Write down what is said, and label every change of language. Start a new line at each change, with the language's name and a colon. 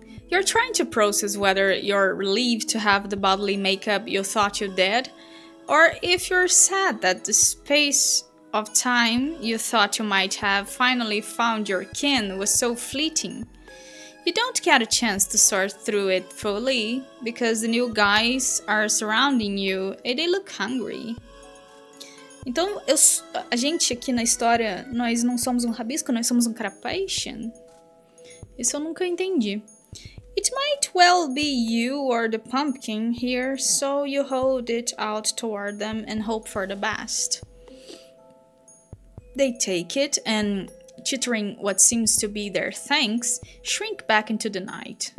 English: You're trying to process whether you're relieved to have the bodily makeup you thought you did, or if you're sad that the space of time you thought you might have finally found your kin was so fleeting. You don't get a chance to sort through it fully, because the new guys are surrounding you and they look hungry.
Portuguese: Então, a gente aqui na história, nós não somos um rabisco, nós somos um carapacean? Isso eu nunca entendi.
English: It might well be you or the pumpkin here, so you hold it out toward them and hope for the best. They take it and, chittering what seems to be their thanks, shrink back into the night.